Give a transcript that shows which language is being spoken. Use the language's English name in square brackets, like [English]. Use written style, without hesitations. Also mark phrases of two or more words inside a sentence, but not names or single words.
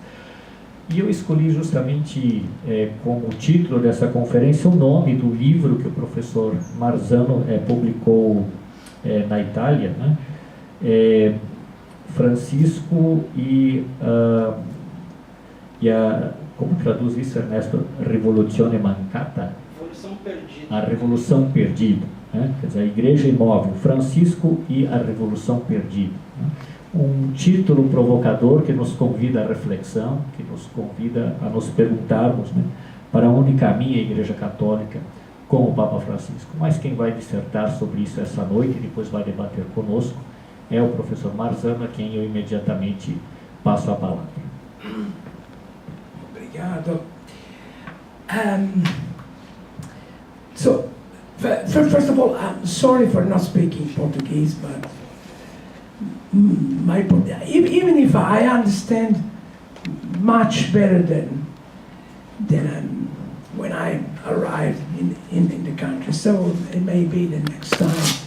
[Portuguese] E eu escolhi justamente como título dessa conferência o nome do livro que o professor Marzano publicou na Itália, né? Francisco e como traduz isso, Ernesto? [Italian] Rivoluzione mancata? [Portuguese] Revolução perdida. A Revolução Perdida, né? Quer dizer, a Igreja Imóvel, Francisco e a Revolução Perdida, né? Um título provocador que nos convida à reflexão, que nos convida a nos perguntarmos, né, para onde caminha a Igreja Católica com o Papa Francisco. Mas quem vai dissertar sobre isso essa noite e depois vai debater conosco é o professor Marzano, a quem eu imediatamente passo a palavra. Obrigado. [English] So, first of all, I'm sorry for not speaking Portuguese, but even if I understand much better than when I arrived in the country, so it may be the next time.